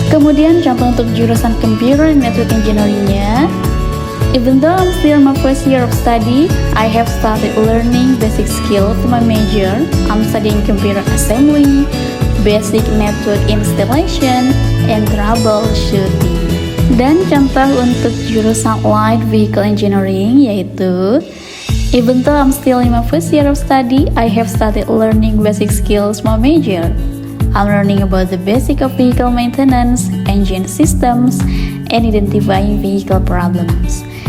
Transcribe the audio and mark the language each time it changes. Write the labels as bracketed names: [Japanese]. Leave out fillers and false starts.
[Indonesian] Kemudian contoh untuk jurusan [English] Computer and Network Engineering-nya, even though I'm still in my first year of study, I have started learning basic skill for my major. I'm studying computer assembly, basic network installation, and troubleshooting. [Indonesian] Dan contoh untuk jurusan Light Vehicle Engineering yaitu [English] Even though I'm still in my first year of study, I have started learning basic skills my major. I'm learning about the basic of vehicle maintenance, engine systems, and identifying vehicle problems.